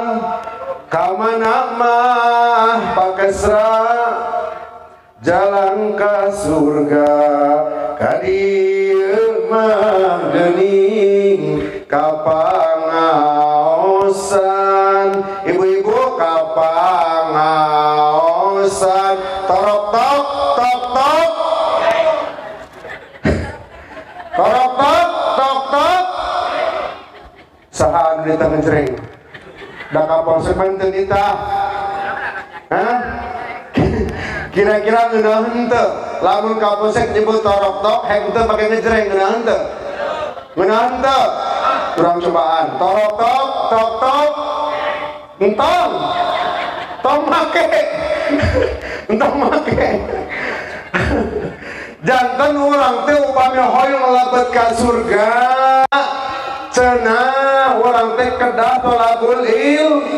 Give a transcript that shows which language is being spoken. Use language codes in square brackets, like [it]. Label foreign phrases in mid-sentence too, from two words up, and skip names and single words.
[su] Kamana mah pakesra jalan ka surga, ka dieu mah geuning kapangaosan. Ibu-ibu kapangaosan. Torok tok tok tok. Torok tok tok tok. Saha anu di tangan cereng? Da kapolsek manten ditah. Hah? Kira-kira ngeunaheun teu? Lamun kapolsek nyebut torok tok henteu pake ngejreng ngeunaheun teu? Ngeunaheun teu? Urang cobaan. Torok tok tok tok. Entong. Tong make. Entong make. Janten urang teh upami hoyong lebet ka surga, cenah urang teh kedah [ar] tholabul ilm.